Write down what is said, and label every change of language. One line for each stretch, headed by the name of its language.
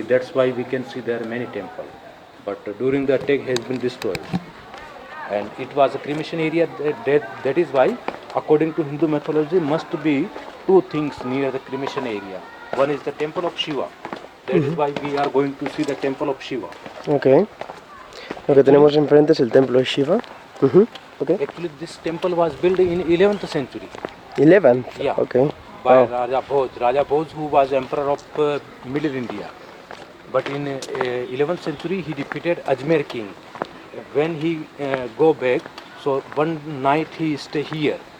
English: That's why we can see there are many temple. But during the attack has been destroyed. And it was a cremation area. That is why, according to Hindu mythology, must be two things near the cremation area. One is the Temple of Shiva. That is why we are going to see the Temple of Shiva. Okay.
Spanish: Lo que tenemos enfrente es el Templo de Shiva.
English: Okay. Actually, this temple was built in 11th century. 11th? Yeah. Okay. By Raja Bhoj. Raja Bhoj, who was emperor of Middle India. But in 11th century, he defeated Ajmer king. When he go back, so one night he stay here.